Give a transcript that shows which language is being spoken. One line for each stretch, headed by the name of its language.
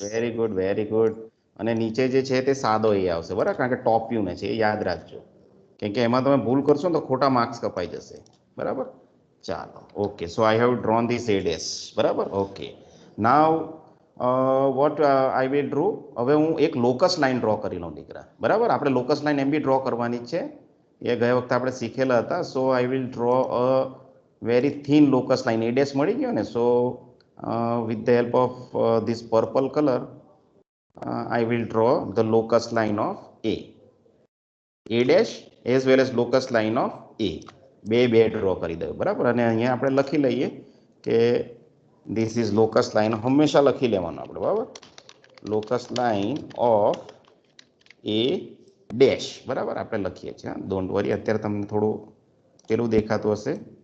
Gujarati: Very good, very good. અને નીચે જે છે તે સાદો A આવશે, બરાબર. કારણ કે ટોપ વ્યૂ ને છે, એ યાદ રાખજો, કેમ કે એમાં તમે ભૂલ કરશો ને તો ખોટા માર્ક્સ કપાઈ જશે. બરાબર.
English: ચાલો okay, so I have drawn this A dash. બરાબર. Okay, now what I will draw.
Gujarati: હવે હું એક લોકસ લાઈન ડ્રો કરી લઉં દીકરા. બરાબર, આપણે લોકસ લાઈન એમ બી ડ્રો કરવાની છે, એ ગયા વખતે આપણે શીખેલા હતા.
English: So I will draw a very thin locus line. A dash
Gujarati: મળી ગયો ને,
English: So with the help of this purple color I will draw the locus line of A dash as well as locus line of A.
Gujarati: બે draw કરી દઉં. બરાબર, અને અહીંયા આપણે લખી લઈએ કે
English: this is locus line.
Gujarati: હંમેશા લખી લેવાનું આપણે.
English: બરાબર, locus line of A dash.
Gujarati: બરાબર, આપણે લખીએ છીએ.
English: don't worry,
Gujarati: અત્યારે તમને થોડું પેલું દેખાતું હશે.